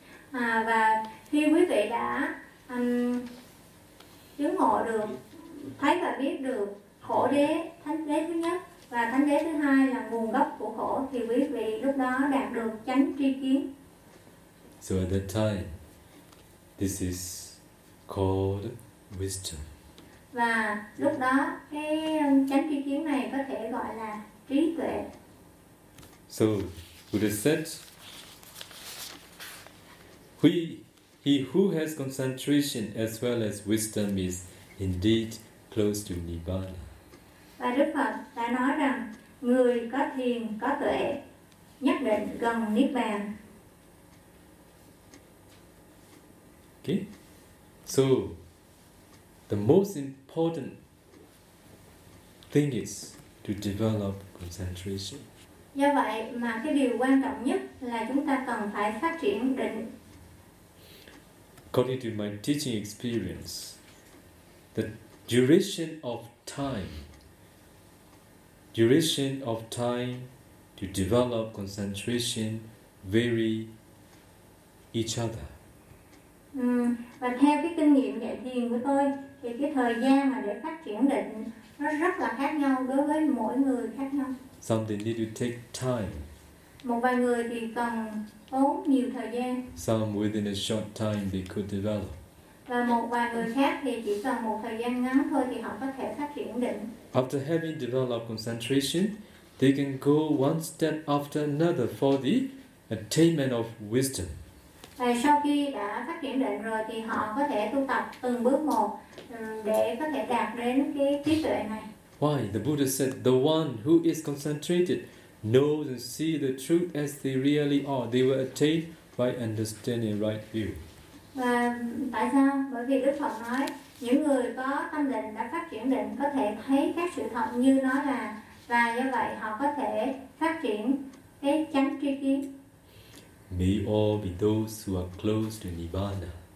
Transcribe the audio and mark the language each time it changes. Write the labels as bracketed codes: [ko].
[vi] Và khi quý vị đã chứng ngộ được, thấy và biết được khổ đế, thánh đế thứ nhất và thánh đế thứ hai là nguồn gốc của khổ, thì quý vị lúc đó đạt được chánh tri kiến. [en] So at that time, this is called wisdom. [vi] Và lúc đó cái chánh tri kiến này có thể gọi là trí tuệ. [en] So Buddha said, he who has concentration as well as wisdom is indeed close to Nibbana. [vi] Và Đức Phật đã nói rằng người có thiền có tuệ nhất định gần Niết Bàn. [en] Okay, so the most important thing is to develop concentration. [vi] Do vậy mà cái điều quan trọng nhất là chúng ta cần phải phát triển định. [en] According to my teaching experience, the duration of time to develop concentration vary each other. [vi] Và theo cái kinh nghiệm dạy thiền của tôi thì cái thời gian mà để phát triển định nó rất là khác nhau đối với mỗi người khác nhau. [en] Something need to take time. [vi] Một vài người thì cần tốn nhiều thời gian. [en] Some within a short time they could develop. [vi] Và một vài người khác thì chỉ cần một thời gian ngắn thôi thì họ có thể phát triển định. [en] After having developed concentration, they can go one step after another for the attainment of wisdom. [vi] Và sau khi đã phát triển định rồi thì họ có thể tu tập từng bước một để có thể đạt đến cái trí tuệ này. [en] Why? The Buddha said, the one who is concentrated knows and sees the truth as they really are. They will attain right understanding, right view. [vi] Và tại sao? Bởi vì Đức Phật nói, những người có tâm định đã phát triển định có thể thấy các sự thật như nó là, và do vậy họ có thể phát triển cái chánh tri kiến. [en] May all be those who are close to Nibbana.